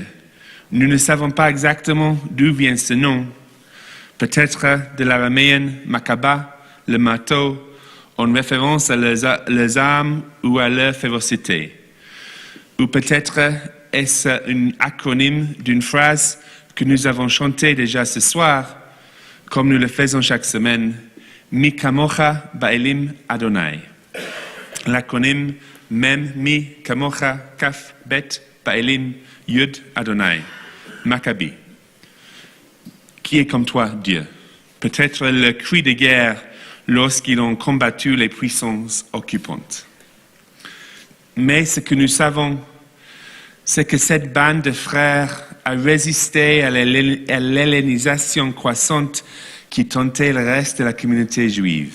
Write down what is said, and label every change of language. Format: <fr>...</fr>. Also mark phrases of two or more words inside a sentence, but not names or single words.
<fr>Nous ne savons pas exactement d'où vient ce nom, peut-être de l'araméen Makaba, le marteau, en référence à leurs armes ou à leur férocité. Ou peut-être est-ce un acronyme d'une phrase que nous avons chantée déjà ce soir, comme nous le faisons chaque semaine,</fr> <he>מי כמוך באלים ה.</he> <fr>L'acronyme</fr> <he>מם מי כמוך כף בית באלים יוד ה.</he> <fr>Maccabi. Qui est comme toi, Dieu? Peut-être le cri de guerre lorsqu'ils ont combattu les puissances occupantes. Mais ce que nous savons, c'est que cette bande de frères a résisté à l'hellénisation croissante qui tentait le reste de la communauté juive.</fr>